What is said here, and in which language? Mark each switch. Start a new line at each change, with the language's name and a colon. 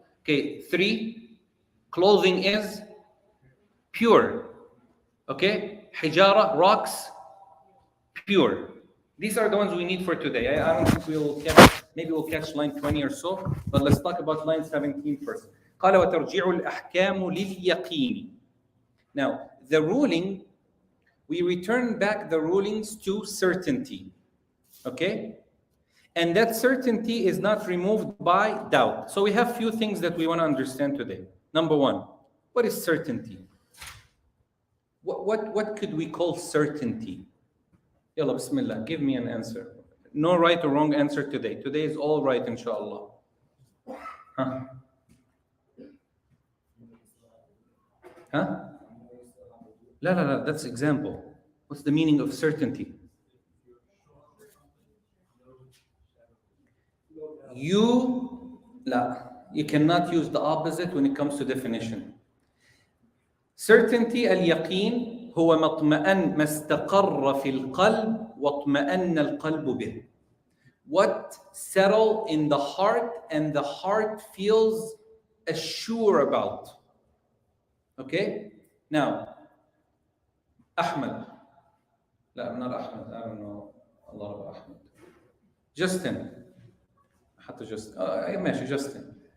English: Okay, 3, clothing is pure. Okay, hijara, rocks, pure. These are the ones we need for today. I don't think we'll catch, maybe we'll catch line 20 or so, but let's talk about line 17 first.
Arabic: قال وترجع الأحكام لليقين.
English: Now, the ruling, we return back the rulings to certainty. Okay? And that certainty is not removed by doubt. So we have few things that we want to understand today. Number 1, what is certainty? What could we call certainty? Yalla, bismillah, give me an answer. No right or wrong answer today. Today is all right, inshallah. Huh? Huh? La, that's example. What's the meaning of certainty? You cannot use the opposite when it comes to definition. Certainty, al-yaqeen,
Arabic: هو ما استقر في القلب واطمأن القلب به.
English: What settle in the heart and the heart feels assured about. Okay? Now, Ahmed. لا, not Ahmed. I don't know a lot of Ahmed. Justin. حتى Justin. ماشي, Justin.